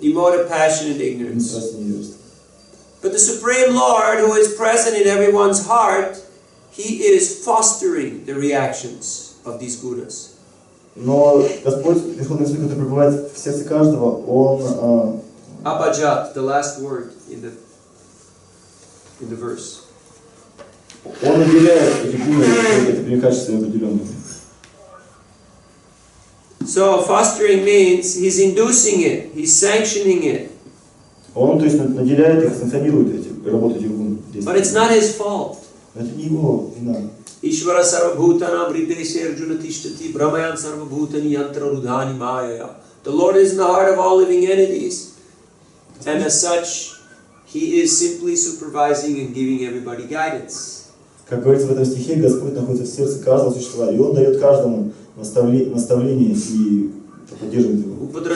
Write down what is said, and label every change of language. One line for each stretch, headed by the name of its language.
English: the mode of passion and ignorance.
Russian: страсти и невежества.
English: But the Supreme Lord, who is present in everyone's heart, He is fostering the reactions of these gunas.
Russian: Но Господь, Верховный Господь, который пребывает в сердце каждого, Он...
English: Abhajat, the last word in the verse.
Russian: Он наделяет эти гуны, это качества определенные.
English: So fostering means He's inducing it, He's sanctioning it.
Russian: Он, то есть, наделяет их, санкционирует эти работу этих гун.
English: But it's not His fault.
Russian: Но это не его вина.
Sanskrit: Ishvara sarvabhutana mrideshe arjuna tishtati brahmayan sarvabhutani yantra rudhani mayaya.
English: The Lord is in the heart of all living entities. And as such, He is simply supervising and giving everybody guidance.
Russian: Как говорится в этом стихе, Господь находится в сердце каждого существа, и Он дает каждому наставление и поддерживает его.